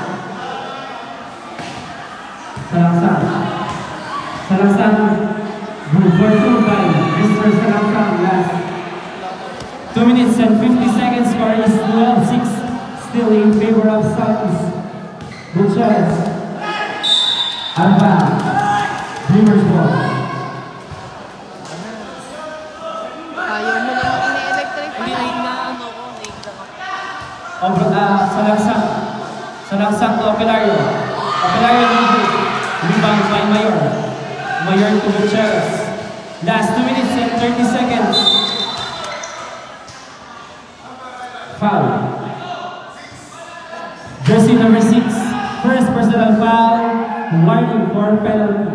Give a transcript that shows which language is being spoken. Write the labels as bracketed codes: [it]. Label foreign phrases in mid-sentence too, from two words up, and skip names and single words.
[en] Salangsang, group for 2 by Mr. Salangsang, last 2 minutes and 50 seconds for is 12-6, still in favor of Southeast. Gutierrez. Alba. Dreamers ball. [tl] Ayaw mo naman ini-electric pa. [en] Salangsang. Salangsang to Opelario. Opelario number. Rebound by Mayor. Mayor to Gutierrez. Last 2 minutes and 30 seconds. Foul. Jersey number 6, first personal foul, warning for penalty.